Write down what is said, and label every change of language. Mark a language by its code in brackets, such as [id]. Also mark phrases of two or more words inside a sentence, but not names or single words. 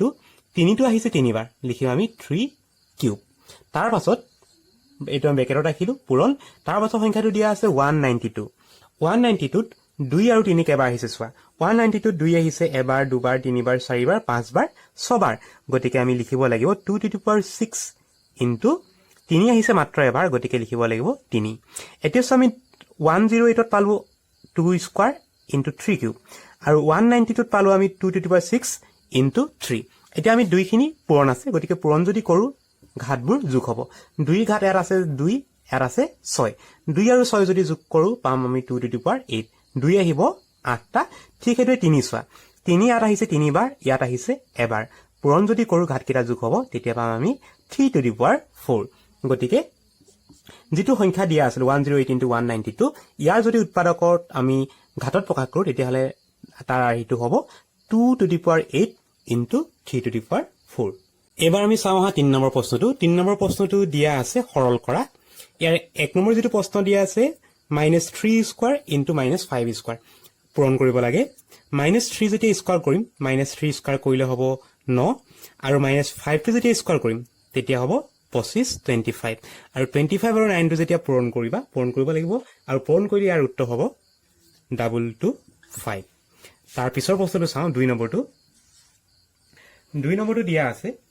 [as] 3টো আহিছে তিনিবাৰ লিখিম আমি 3 কিউব তাৰ পাছত এইটো আমি ব্ৰেকেটত ৰাখিলো পূৰণ তাৰ পাছত সংখ্যাটো দিয়া আছে 192ত 2 আৰু 3 কেবাৰ আহিছে চোৱা 192ত 2 আহিছে এবাৰ দুবাৰ তিনিবাৰ চাৰিবাৰ পাঁচবাৰ ছবাৰ গতিকে আমি লিখিব লাগিব 2 [en] to the power [as] 6 ইনটু 3 আহিছে মাত্ৰ এবাৰ গতিকে লিখিব লাগিব 3 এতিয়া আমি 108ত পালো 2 স্কয়াৰ ইনটু 3 কিউব আৰু 192ত পালো আমি 2 [en] to the power [as] 6 ইনটু 3 এতিয়া আমি দুইখিনি পূৰণ আছে গতিকে পূৰণ যদি কৰো ঘাতবোৰ যোগ হ'ব 2 ঘাত ইয়াত আছে 2 ইয়াত আছে 6 2 আৰু 6 যদি যোগ কৰো পাম আমি 2 to [en] the power [as] 8 2 আহিব 8টা ঠিক এটোৱে 3 চোৱা 3 ইয়াত আহিছে তিনিবাৰ ইয়াত আহিছে এবাৰ পূৰণ যদি কৰো ঘাতকেইটা যোগ হ'ব তেতিয়া পাম আমি 3 [en] to the power [as] 4 গতিকে যেটো সংখ্যা দিয়া আছিল 108 into 192 ইয়াৰ যদি উৎপাদকত আমি ঘাতত প্ৰকাশ কৰো তেতিয়া হলে তাৰ এইটো হ'ব 2 [en] to the power [as] 8 into 3 [en] to the power [as] 4 এবাৰ আমি চাওঁ হা 3 নম্বৰ প্ৰশ্নটো 3 নম্বৰ প্ৰশ্নটো দিয়া আছে সৰল কৰা ইয়াৰ 1 নম্বৰ যেটো প্ৰশ্ন দিয়া আছে -3 স্কয়াৰ into -5 স্কয়াৰ পূৰণ কৰিব লাগে -3 যেতিয়া স্কয়াৰ কৰিম -3 স্কয়াৰ কৰিলে হ'ব 9 আৰু -5 টো যেতিয়া স্কয়াৰ কৰিম তেতিয়া হ'ব 25 25 আৰু 25 আৰু 9 টো যেতিয়া পূৰণ কৰিব লাগিব আৰু পূৰণ কৰি ইয়াৰ উত্তৰ হ'ব 225 তাৰ পিছৰ প্ৰশ্নটো চাওঁ 2 নম্বৰটো দিয়া আছে